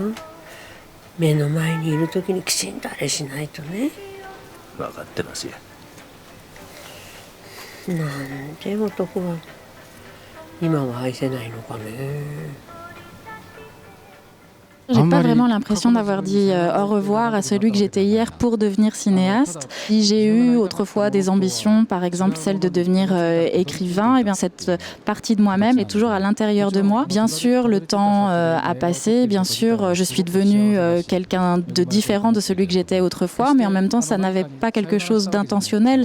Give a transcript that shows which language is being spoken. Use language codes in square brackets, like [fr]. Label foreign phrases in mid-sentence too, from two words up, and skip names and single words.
[ja] 目の前にいる時にきちんとあれしないとね。分かってますよ。なんで男は今は愛せないのかね。 [fr] J'ai pas vraiment l'impression d'avoir dit au revoir à celui que j'étais hier pour devenir cinéaste. Si j'ai eu autrefois des ambitions, par exemple celle de devenir écrivain, et bien cette partie de moi-même est toujours à l'intérieur de moi. Bien sûr, le temps a passé, bien sûr, je suis devenue quelqu'un de différent de celui que j'étais autrefois, mais en même temps, ça n'avait pas quelque chose d'intentionnel.